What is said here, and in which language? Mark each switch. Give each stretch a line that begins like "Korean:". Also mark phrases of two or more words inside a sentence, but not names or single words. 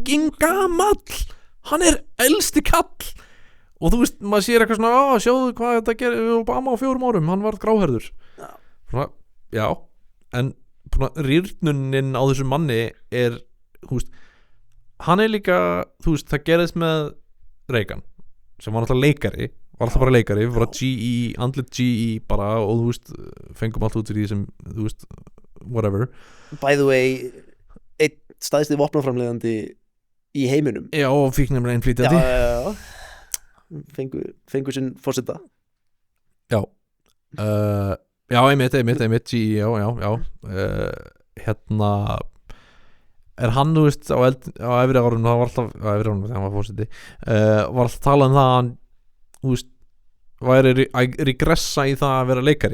Icelandic: Hann er elsti kall og þú veist, maður sér eitthvað svona sjáðu hvað þetta gerir Obama á 4 árum, hann var gráhærður svona, já, en rýrnunin á þessum manni er, þú veist, hann er líka, þú veist, það gerðist með Reagan, sem var alltaf leikari bara leikari, bara GE, andlit GE bara, og þú veist, fengum allt út fyrir því sem, þú veist,
English: whatever. By the way,
Icelandic: einn stæðsti vopnaframleiðandi í heiminum. Já, og fíknefnilega innflytjandi. Já. Fengu sinn forseta. Já. Já, einmitt, GE, já. Hérna, er hann, þú veist, á efri árunum, það var alltaf, á efri árunum þegar hann var forseti, var alltaf talað um það að hann, þú veist, væri að regressa í það að vera leikari.